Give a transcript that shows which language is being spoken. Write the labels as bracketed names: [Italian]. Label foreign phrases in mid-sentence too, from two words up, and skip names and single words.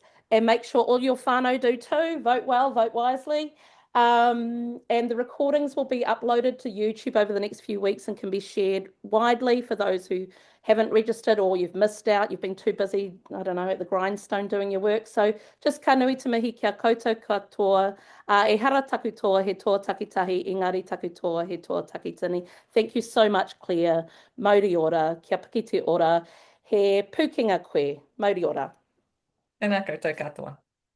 [English] And make sure all your whānau do too. Vote well, vote wisely. And the recordings will be uploaded to YouTube over the next few weeks and can be shared widely for those who haven't registered or you've missed out, you've been too busy, I don't know, at the grindstone doing your work. So just [Māori] ka nui te mihi kia koutou katoa, e hara taku toa he toa takitahi, engari taku toa he toa takitini. [English] Thank you so much, Claire. [Māori] Mauri ora, kia piki te ora, he pukinga koe, mauri ora. Tēnā koutou katoa.